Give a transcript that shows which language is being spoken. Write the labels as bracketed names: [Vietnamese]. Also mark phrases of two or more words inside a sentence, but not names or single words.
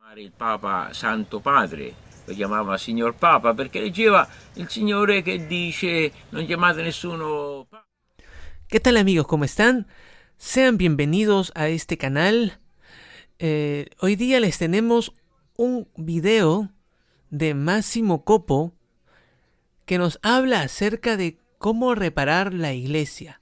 [Italian] Il Papa Santo Padre lo chiamava Signor Papa perché leggeva il Signore che dice non chiamate nessuno Papa. [Spanish] ¿Qué tal amigos? ¿Cómo están? Sean bienvenidos a este canal. Hoy día les tenemos un video de Massimo Coppo que nos habla acerca de cómo reparar la iglesia.